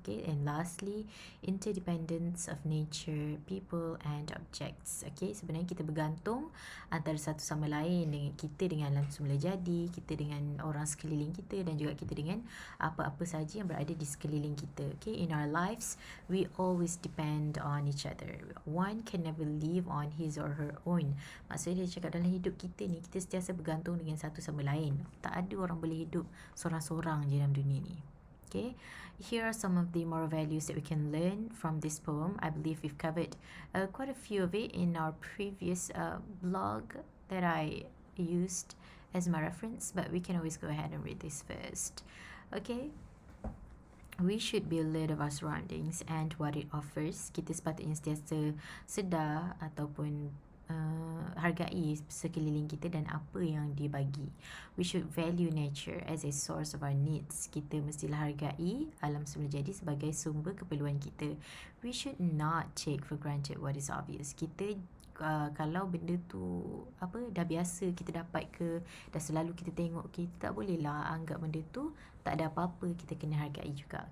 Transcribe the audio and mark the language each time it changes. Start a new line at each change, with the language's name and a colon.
English: Okay, and lastly, interdependence of nature, people and objects.
Malay: Okay, sebenarnya kita bergantung antara satu sama lain, dengan kita dengan alam semula jadi, kita dengan orang sekeliling kita dan juga kita dengan apa-apa saja yang berada di sekeliling kita.
English: Okay, in our lives, we always depend on each other. One can never live on his or her own.
Malay: Maksudnya dia cakap dalam hidup kita ni, kita sentiasa bergantung dengan satu sama lain. Tak ada orang boleh hidup sorang-sorang je dalam dunia ni.
English: Okay, here are some of the moral values that we can learn from this poem. I believe we've covered quite a few of it in our previous blog that I used as my reference, but we can always go ahead and read this first. Okay, we should be alert of our surroundings and what it offers.
Malay: Kita sepatutnya sentiasa sedar ataupun hargai sekeliling kita dan apa yang dia bagi.
English: We should value nature as a source of our needs.
Malay: Kita mestilah hargai alam semula jadi sebagai sumber keperluan kita.
English: We should not take for granted what is obvious.
Malay: Kita kalau benda tu dah biasa kita dapat ke, dah selalu kita tengok, kita tak boleh lah anggap benda tu tak ada apa-apa, kita kena hargai juga.